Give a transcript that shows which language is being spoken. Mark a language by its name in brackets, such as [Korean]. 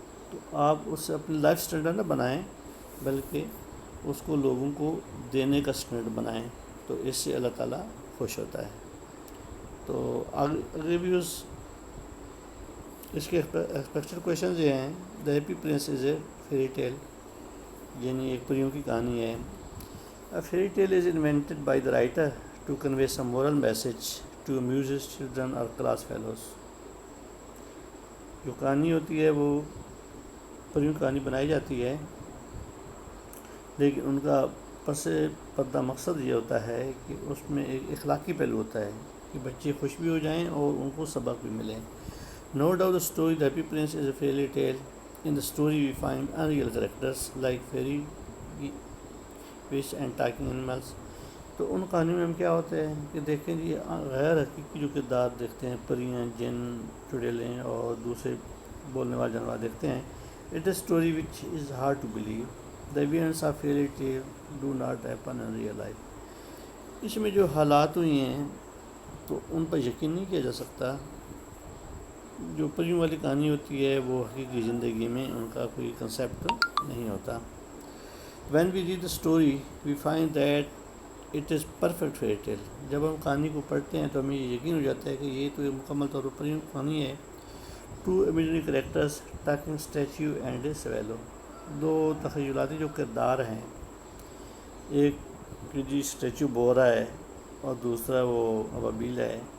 [Urdu] تو آپ اس سے اپنی لائف اسٹینڈرڈ نہ بنائیں, بلکہ اس کو لوگوں کو دینے کا اسٹینڈرڈ بنائیں, تو اس سے اللہ تعالیٰ خوش ہوتا ہے. تو آگے بھی اس کے ایکسپیکٹڈ کویشچنز یہ ہیں. [English] the happy prince is a fairy tale, [Urdu] یعنی ایک پریوں کی کہانی ہے. [English] A fairy tale is invented by the writer to convey some moral message to amuse his children or class fellows. [Urdu] جو کہانی ہوتی ہے وہ پریوں کی کہانی بنائی جاتی ہے, لیکن ان کا پس پردہ مقصد یہ ہوتا ہے کہ اس میں ایک اخلاقی پہلو ہوتا ہے کہ بچے خوش بھی ہو جائیں اور ان کو سبق بھی ملے. [English] No doubt the story The Happy Prince is a fairy tale. In the story we find unreal characters like fairy, fish and talking animals. [Urdu] تو ان کہانیوں میں ہم کیا ہوتے ہیں کہ دیکھیں جی غیر حقیقی جو کردار دیکھتے ہیں, پریاں, جن, چڑیلیں اور دوسرے بولنے والے جانور دیکھتے ہیں. [English] It is a story which is hard to believe. The events of fairy tale do not happen in real life. [Urdu] اس میں جو حالات ہوئی ہیں تو ان پر یقین نہیں کیا جا سکتا. جو پریوں والی کہانی ہوتی ہے وہ حقیقی زندگی میں ان کا کوئی کنسیپٹ نہیں ہوتا. [English] When we read the story we find that it is perfect fairy tale. [Urdu] جب ہم کہانی کو پڑھتے ہیں تو ہمیں یہ یقین ہو جاتا ہے کہ یہ تو مکمل طور پر پریوں کی کہانی ہے. [English] Two imaginary characters, talking statue and a swallow. [Urdu] دو تخیلاتی جو کردار ہیں, ایک کہ جی اسٹیچو بول رہا ہے اور دوسرا وہ ابابیل ہے.